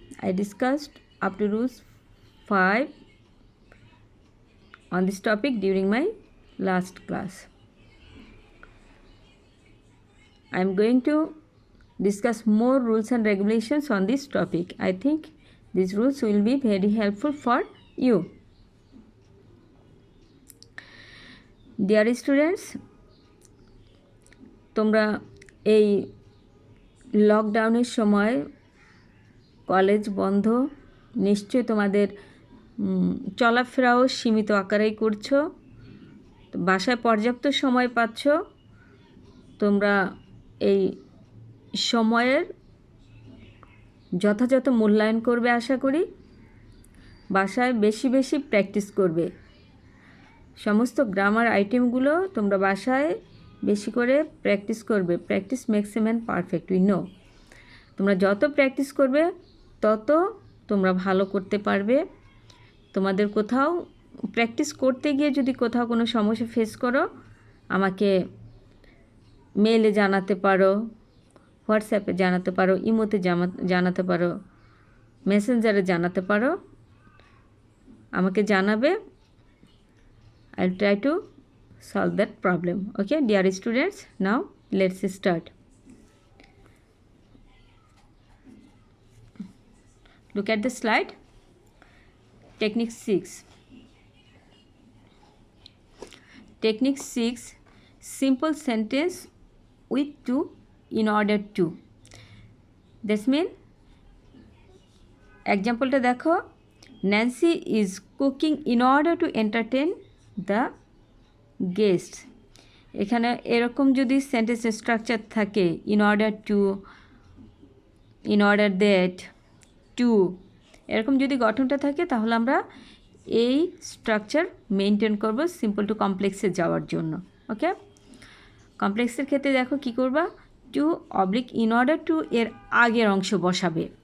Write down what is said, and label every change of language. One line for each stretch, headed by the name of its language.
English: I discussed up to rules 5 on this topic during my last class. I am going to discuss more rules and regulations on this topic. I think these rules will be very helpful for you. Dear students,
Bangla: তোমরা এই লকডাউনের সময় college বন্ধ, নিশ্চয়ই তোমাদের চলাফেরাও সীমিত আকারেই করছো, বাসায় পর্যাপ্ত সময় পাচ্ছ। তোমরা এই সময়ের যথাযথ মূল্যায়ন করবে আশা করি। বাসায় বেশি বেশি প্র্যাকটিস করবে। সমস্ত গ্রামার আইটেমগুলো তোমরা বাসায় বেশি করে প্র্যাকটিস করবে।
English: Practice makes a man perfect, we know.
Bangla: তোমরা যত প্র্যাকটিস করবে তত তোমরা ভালো করতে পারবে। তোমাদের কোথাও প্র্যাকটিস করতে গিয়ে যদি কোথাও কোনো সমস্যা ফেস করো, আমাকে মেইলে জানাতে পারো, হোয়াটসঅ্যাপে জানাতে পারো, ইমোতে জানাতে পারো, মেসেঞ্জারে জানাতে পারো, আমাকে জানাবে।
English: I'll try to solve that problem. Okay, dear students, now let's start. Look at the slide. Technique 6. Technique 6, simple sentence with to, in order to. This means, example
Bangla: ta dekho,
English: Nancy is cooking in order to entertain the guests.
Bangla: এখানে এরকম যদি sentence structure থাকে, in order to, in order that, two, এরকম যদি গঠনটা থাকে তাহলে আমরা এই স্ট্রাকচার মেনটেন করব সিম্পল টু কমপ্লেক্সে যাওয়ার জন্য। ওকে, কমপ্লেক্সের ক্ষেত্রে দেখো কি করবা, two oblique in order to এর আগের অংশ বসাবে।